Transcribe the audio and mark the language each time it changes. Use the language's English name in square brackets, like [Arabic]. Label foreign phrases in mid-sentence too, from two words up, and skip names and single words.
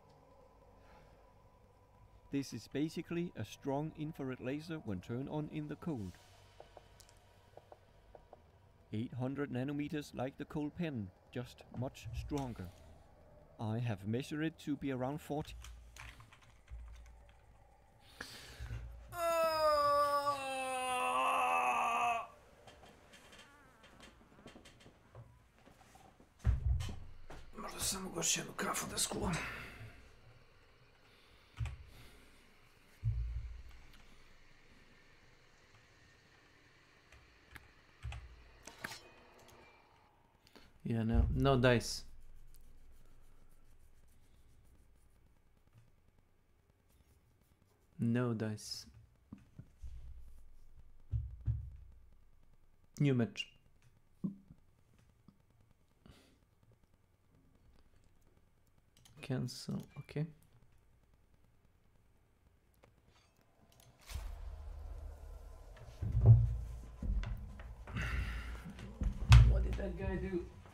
[English] This is basically a strong infrared laser when turned on in the cold. 800 nanometers like the cold pen, just much stronger. I have measured it to be around 40. [Serbian] Možda samo još jednu kafu da skuvam. [English] Yeah, no dice. No dice. New match. Cancel, okay. What did that guy do?